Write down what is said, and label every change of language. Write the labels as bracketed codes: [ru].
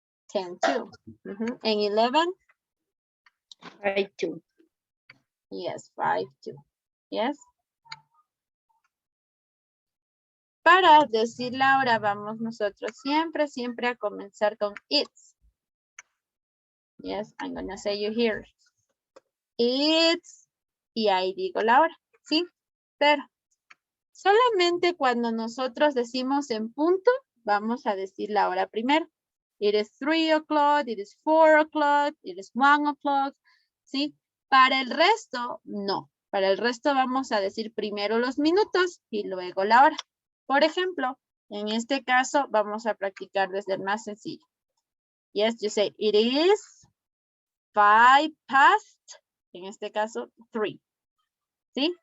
[en] 10 to. And 11, 5 to. yes, 5 to. Yes. [es] Para decir la hora, vamos nosotros siempre a comenzar con [en] it's. Yes, I'm gonna say you here. It's, [es] y ahí digo la hora, ¿sí? Pero solamente cuando nosotros decimos en punto, vamos a decir la hora primero. [en] It is 3 o'clock, it is 4 o'clock, it is 1 o'clock, ¿sí? [es] Para el resto, no. Para el resto vamos a decir primero los minutos y luego la hora. Por ejemplo, en este caso vamos a practicar desde el más sencillo. [en] Yes, you say it is 5 past, [es] en este caso [en] 3. ¿Sí?